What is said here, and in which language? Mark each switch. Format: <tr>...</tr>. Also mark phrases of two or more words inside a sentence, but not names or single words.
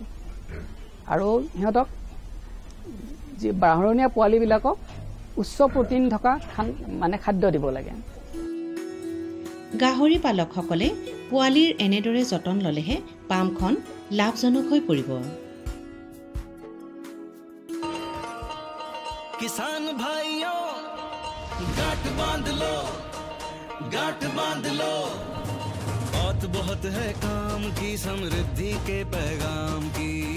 <as>আৰু সিহঁতক যি বাঢ়নীয়া পোৱালিবিলাকক উচ্চ প্ৰটিন থকা খাদ্য দিব লাগে। গাহৰি পালকসকলে পোৱালিৰ এনেদৰে যতন ল'লেহে পামখন লাভজনক হৈ পৰিব।</as> <hi>किसान भाइयों गांठ बांध लो बात बहुत है काम की, समृद्धि के पैगाम की।</hi>